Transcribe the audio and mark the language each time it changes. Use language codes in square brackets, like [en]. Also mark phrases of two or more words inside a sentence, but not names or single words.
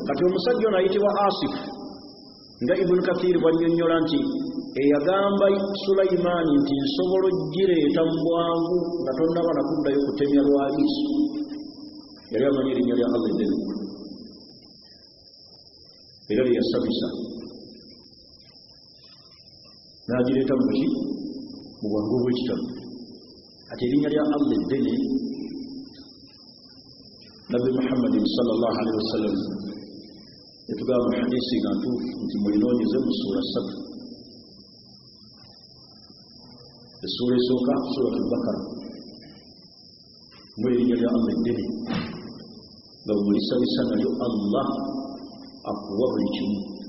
[lg] Kati omusajja ono ayitibwa Asif, nga Ibn Kathir bw'annyonnyola nti eyagamba Sulaimaani nti nsobola ogireeta mu bwangu nga tonnaba nakuddayo kutemya lwa liiso, yali amanyi erinnya lya Allah eddene era lye yasabisa n'agireeta mu ki? Mu bwangu bw'ekitabo. Ati erinnya lya Allah eddene, Nabbi Muhammadin [ar] صلى الله عليه وسلم [lg] yatugamba mu hadiisi nga ntuufu nti mulinoonyeze mu suura 3, essuula esooka Suuratul Bakara, muli erinnya lya Allah eddene nga bwemulisabisa nalyo Allah akuwa buli kimu.